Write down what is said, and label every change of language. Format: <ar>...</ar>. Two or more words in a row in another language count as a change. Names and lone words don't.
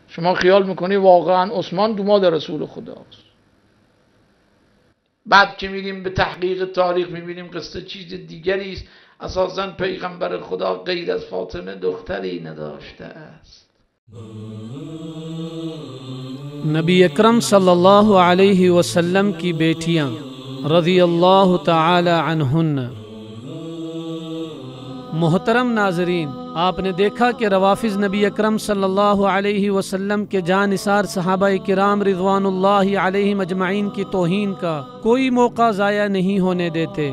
<fa>شما خیال میکنی واقعا عثمان داماد رسول خداست؟ بعد که میریم به تحقیق تاریخ میبینیم قصه چیز دیگری است. اساساً پیغمبر خدا غیر از فاطمه دختری نداشته است.</fa> <ur>نبی اکرم</ur> <ar>صلی اللہ علیہ وسلم</ar> <ur>کی بیٹیاں</ur> <ar>رضی اللہ تعالی عنہن۔</ar> <ur>محترم ناظرین، آپ نے دیکھا کہ روافض نبی اکرم</ur> <ar>صلی اللہ علیہ وسلم</ar> <ur>کے جانثار صحابہ کرام</ur> <ar>رضوان اللہ علیہم اجمعین</ar> <ur>کی توہین کا کوئی موقع ضائع نہیں ہونے دیتے۔</ur>